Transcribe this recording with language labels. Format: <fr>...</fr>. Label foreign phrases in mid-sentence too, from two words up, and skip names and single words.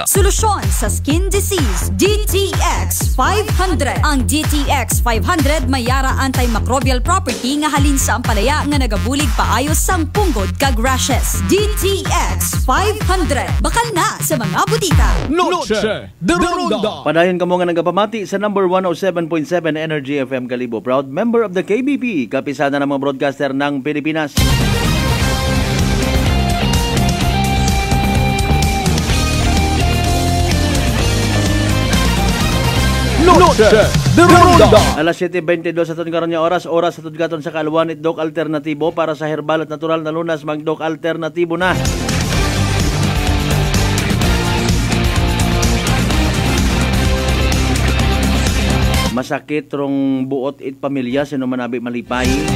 <tl>Solusyon sa skin disease. DTX 500.</tl> <hil>Ang DTX 500 may yara antimicrobial property nga halin sa ampalaya nga nagabulig paayos sang punggod kag rashes. DTX 500. Bakal na sa mga butika. Noche de Ronda.</hil> <akl>Padayon kamo nga nagapamati sa number 107.7 Energy FM Kalibo.</akl> <en>Proud member of the KBP, kapisada ng mga broadcaster ng Pilipinas. Noche de Ronda.</en> <akl>Alas 7:22 sa karon nga oras sa tudgaton sa Kalwan Dok Alternatibo</akl> <tl>para sa herbal at natural na lunas</tl> <akl>magdok alternatibo na. Masakit rong buot it pamilya sino manabi malipay.</akl>